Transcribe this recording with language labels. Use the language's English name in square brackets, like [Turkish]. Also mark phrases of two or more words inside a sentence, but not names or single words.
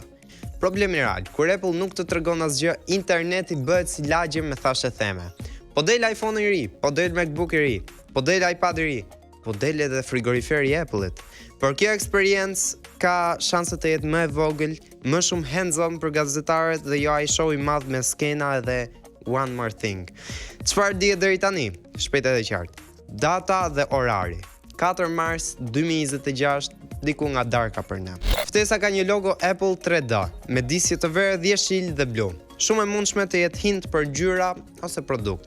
[Albanian] Problemi real, kur Apple nuk të tregon asgjë, interneti bëhet si lagje me thashë theme. Po del iPhone i ri, po del MacBook i ri, po del iPad i ri, po del edhe frigoriferi i Apple-it. Por kjo experience ka shanse të jetë më e vogël, më shumë hands-on për gazetarët dhe jo ai show i madh me skena edhe [English] one more thing. [Albanian] Çfarë dihet deri tani? Shpejt edhe qartë. Data dhe orari. 4 mars 2026, diku nga darka për ne. Ftesa ka një logo Apple 3D, me disje të verdh, jeshil dhe blu. Shumë e mundshme të jetë hint për ngjyra ose produkt.